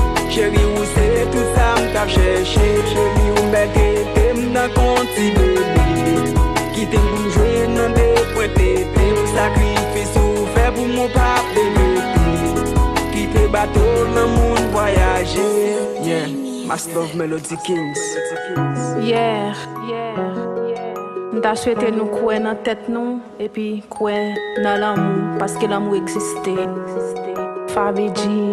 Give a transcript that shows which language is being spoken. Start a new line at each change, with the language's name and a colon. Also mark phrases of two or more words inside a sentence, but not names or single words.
Haitian Creole: Cheri, ou se tout sa m t ap chèche. Cheri, ou mèt ete m nan konti bebe. Kite m pou m jwe nan de pwen tete. Sakrifis ou fè pou moun pa regrete. Kite bato nan moun voyaje.
English: Yeah, Master of Melody Kings. Yeah, yeah, yeah.
Haitian Creole: N ta swete nou kwè nan tèt nou, epi kwè nan lanmou, paske lanmou egziste. Fabi G.